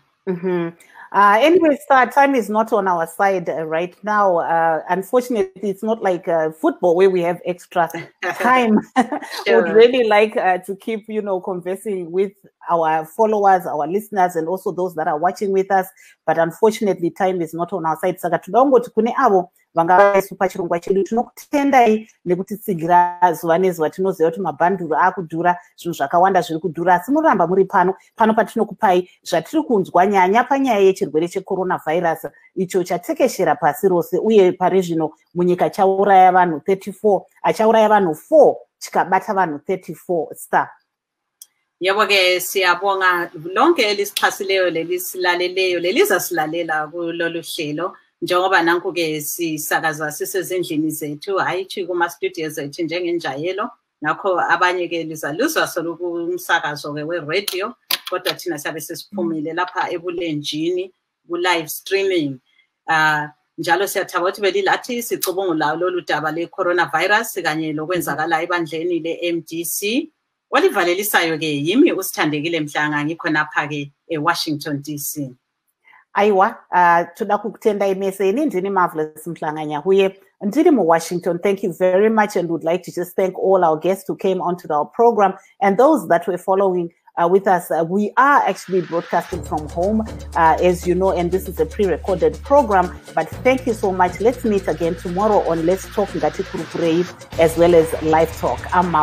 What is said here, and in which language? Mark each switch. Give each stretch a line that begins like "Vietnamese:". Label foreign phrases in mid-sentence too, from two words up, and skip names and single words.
English: Anyway, time is not on our side right now. Unfortunately, it's not like football where we have extra time. Sure. Would really like to keep, conversing with our followers, our listeners, and also those that are watching with us. But unfortunately, time is not on our side.
Shona: Saka tudangoti kune avo vanga pachirongwa chedu tinokutendai nekutitsigira zuva nezuva. Tinoziva kuti mabhanduru akudhura, zvinhu zvakawanda zviri kudhura, asi muramba muri pano patinokupai zvatiri kunzwa nyanya panyaya yechirwere checoronavirus icho chatekeshera pasi rose, uye pari zvino munyika chauraya vanhu 34, achauraya vanhu 4 chikabata vanhu 34. Star.
North Ndebele: Yebo-ke siyabonga lonke elisixhasileyo lelisilaleleyo lelizasilalela kulolu hlelo, njengoba nanku-ke sisakaza sisezindlini zethu, hayi kuma-studios ethu njengenjayelo. Ngakho abanye-ke lizaluzwa soloku umsakazo-ke we-radio, kodwa thina siyabe sesiphumile lapha ebulenjini ku-
English: live streaming.
North Ndebele: Njalo siyathaba ukuthi belilathi sicubungula lolu daba le-coronavirus kanye lokwenzakala ebandleni le-MDC. Olivalelisayo-ke yimi uSithandekile Mhlanga, ngikhonapha-ke eWashington DC.
Shona: Aiwa, toda kukutenda imeseni ndini Marvelous Mhlanga Nyahuye ndiri Washington.
English: Thank you very much, and would like to just thank all our guests who came onto our program and those that were following with us. We are actually broadcasting from home, as you know, and this is a pre-recorded program. But thank you so much. Let's meet again tomorrow on Let's Talk Ngati Kurupurei as well as Live Talk.